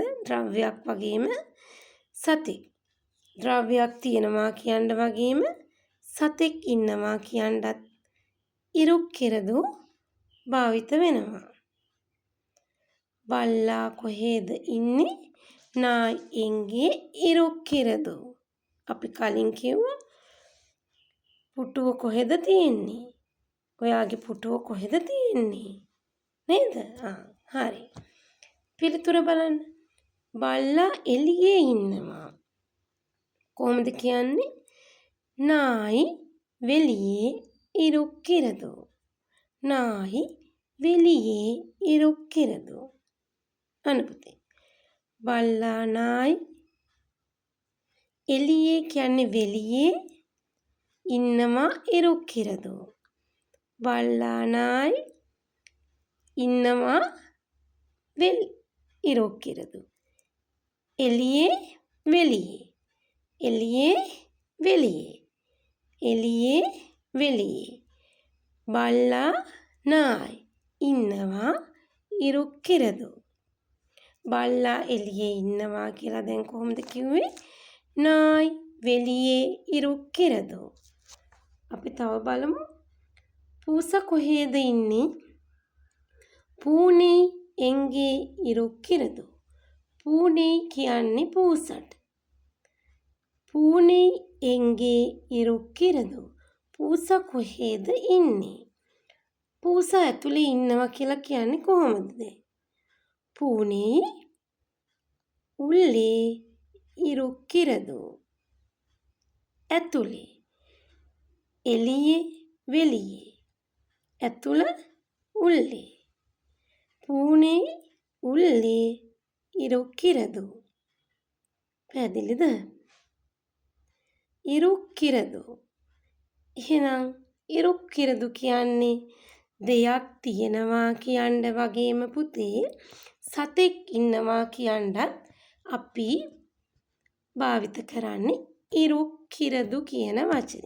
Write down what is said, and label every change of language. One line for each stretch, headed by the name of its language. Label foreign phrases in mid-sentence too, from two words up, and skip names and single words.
Sinhala: ද්‍රව්‍යයක් වගේම සතෙක්. ද්‍රව්‍යයක් තියෙනවා කියන්න වගේම සතෙක් ඉන්නවා කියන්නත් ඉරුක්කිරදු භාවිත වෙනවා. බල්ලා කොහෙද ඉන්නේ?
Tamil: நாய் எங்கே இருக்கிறது?
Sinhala: අපි කලින් කිව්වා පුටුව කොහෙද තියෙන්නේ? ඔයාගේ පුටුව කොහෙද තියෙන්නේ? නේද? හරි. පිළිතුර බලන්න. බල්ලා එළියේ ඉන්නවා. කොහොමද කියන්නේ?
Tamil: நாய் வெளியே இருக்கிறது. நாய் வெளியே இருக்கிறது.
Sinhala: අනුපතේ. බල්ලා நாய் එළියේ කියන්නේ வெளியே ඉන්නවා இருக்கிறது. බල්ලා நாய் ඉන්නවා இருக்கிறது. එළියේ வெளியே. එළියේ வெளியே. එළියේ வெளியே. බල්ලා நாய் ඉන්නවා இருக்கிறது. බල්ලා එළියේ ඉන්නවා කියලා දැන් කොහොමද කිව්වේ?
Tamil: நாய் வெளியே இருக்கிறது.
Sinhala: අපි තව බලමු. பூசா කොහෙද ඉන්නේ?
Tamil: பூனை எங்கே இருக்கிறது?
Sinhala: பூனை කියන්නේ පූසට.
Tamil: பூனை எங்கே இருக்கிறது?
Sinhala: பூசා කොහෙද ඉන්නේ? පූසා ඇතුලේ ඉන්නවා කියලා කියන්නේ කොහොමද?
Tamil: பூனை உள்ளே இருக்கிறது.
Sinhala: ඇතුලේ. එළියේ வெளியே.
Tamil: ඇතුළ உள்ளே. பூனை உள்ளே இருக்கிறது.
Sinhala: පැහැදිලිද? ඉරුක්කිරදු. එහෙනම් ඉරුක්කිරදු කියන්නේ දෙයක් තියෙනවා කියන්න වගේම පුතේ සතෙක් ඉන්නවා කියන්නත් අපි භාවිත කරන්නේ ඉරුක්කිරදු කියන වචනේ.